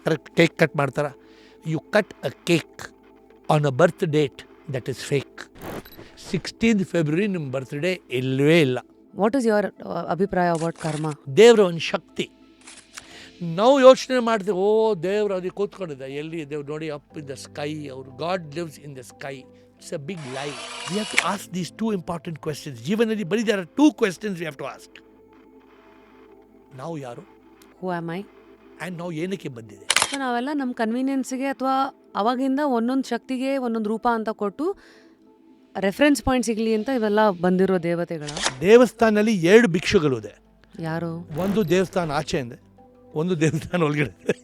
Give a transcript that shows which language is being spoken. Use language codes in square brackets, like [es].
[kn] Correct, cake cut ಮಾಡ್ತಾರೆ. [en] You cut a cake on a birth date that is fake. [kn] 16th February ನಿಮ್ಮ birthday ಇಲ್ಲವೇ ಇಲ್ಲ. [en] What is your ಅಭಿಪ್ರಾಯ about karma? [kn] ದೇವರ ಒಂದು ಶಕ್ತಿ. ನಾವು ಯೋಚನೆ ಮಾಡ್ತೀವಿ, ಓ ದೇವ್ರು ಅದಕ್ಕೆ ಕೂತ್ಕೊಂಡಿದ್ದ, ಎಲ್ಲಿ ದೇವ್ರು ನೋಡಿ, [en] up in the sky, [kn] ಅವರು [en] God lives in the sky. It's a big lie. We have to ask these two important questions. [kn] ಜೀವನದಲ್ಲಿ ಬರೀ [en] there are two questions we have to ask. [kn] ನಾವು ಯಾರು? [en] Who am I? [kn] And ನಾವು ಏನಕ್ಕೆ ಬಂದಿದೆ? So ನಾವೆಲ್ಲ ನಮ್ಮ ಕನ್ವೀನಿಯನ್ಸ್ಗೆ ಅಥವಾ ಅವಾಗಿಂದ ಒಂದೊಂದು ಶಕ್ತಿಗೆ ಒಂದೊಂದು ರೂಪ ಅಂತ ಕೊಟ್ಟು ರೆಫರೆನ್ಸ್ ಪಾಯಿಂಟ್ ಸಿಗಲಿ ಅಂತ ಇವೆಲ್ಲ ಬಂದಿರೋ ದೇವತೆಗಳ. ದೇವಸ್ಥಾನದಲ್ಲಿ 2 ಭಿಕ್ಷುಗಳು ಇದೆ. ಯಾರು? ಒಂದು ದೇವಸ್ಥಾನ ಆಚೆ ಇದೆ, ಒಂದು ದೇವಸ್ಥಾನ ಒಳಗಡೆ.